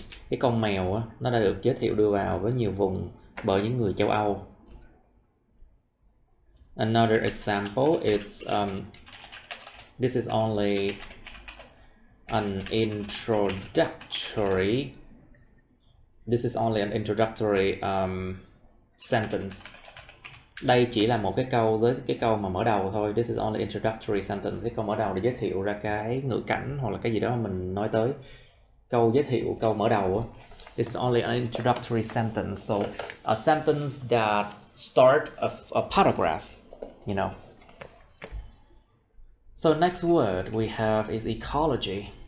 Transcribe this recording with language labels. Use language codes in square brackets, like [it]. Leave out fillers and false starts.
[vi] Cái con mèo á, nó đã được giới thiệu đưa vào với nhiều vùng bởi những người châu Âu. [en] Another example, it's this is only an introductory. This is only an introductory sentence. [vi] Đây chỉ là một cái câu với cái câu mà mở đầu thôi. [en] This is only introductory sentence. [vi] Cái câu mở đầu để giới thiệu ra cái ngữ cảnh hoặc là cái gì đó mà mình nói tới. Câu giới thiệu, câu mở đầu á. [en] This is only an introductory sentence. So a sentence that start a paragraph, you know. So next word we have is ecology.